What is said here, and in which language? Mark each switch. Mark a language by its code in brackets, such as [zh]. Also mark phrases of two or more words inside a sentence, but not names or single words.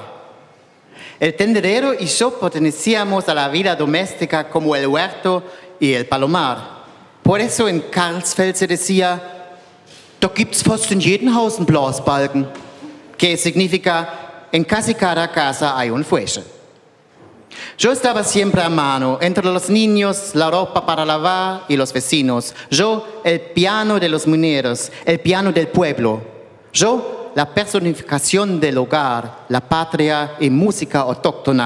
[es] El tendedero y yo pertenecíamos a la vida doméstica como el huerto y el palomar. Por eso en Karlsfeld se decía, [de] da gibt's fast in jedem Haus einen Blasbalken, [es] que significa, en casi cada casa hay un fuelle. Yo estaba siempre a mano, entre los niños, la ropa para lavar y los vecinos. Yo, el piano de los mineros, el piano del pueblo. Yo, la personificación del hogar, la patria y música autóctona.